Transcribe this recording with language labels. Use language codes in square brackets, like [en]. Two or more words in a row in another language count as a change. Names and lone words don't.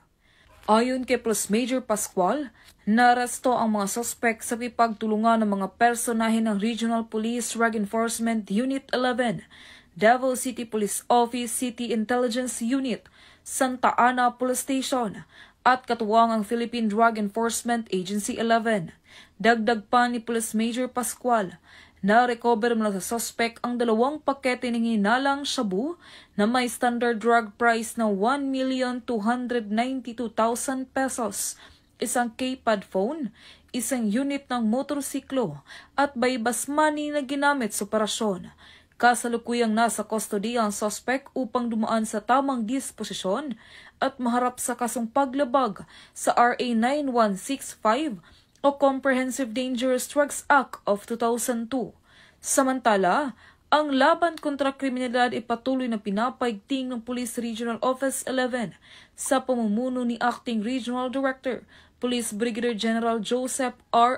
[tl] Ayon kay Police Major Pascual, naaresto ang mga suspect sa pagtulungan ng mga personahe ng Regional Police Drug Enforcement Unit 11, Davao City Police Office City Intelligence Unit, Santa Ana Police Station, at katuwang ang Philippine Drug Enforcement Agency 11. Dagdag pa ni Police Major Pascual, na-recover mula sa suspect ang 2 pakete ng hinalang shabu na may [en] standard drug price [tl] na 1,292,000 pesos, isang [en] keypad phone, [tl] isang unit ng motorsiklo at [en] buy-bust money [tl] na ginamit sa operasyon. Kasalukuyang nasa custody ang suspect upang dumaan sa tamang disposisyon at maharap sa kasong paglabag sa RA 9165 o Comprehensive Dangerous Drugs Act of 2002. Samantala, ang laban kontra kriminalidad ay patuloy na pinapaigting ng Police Regional Office 11 sa pamumuno ni Acting Regional Director, Police Brigadier General Joseph R.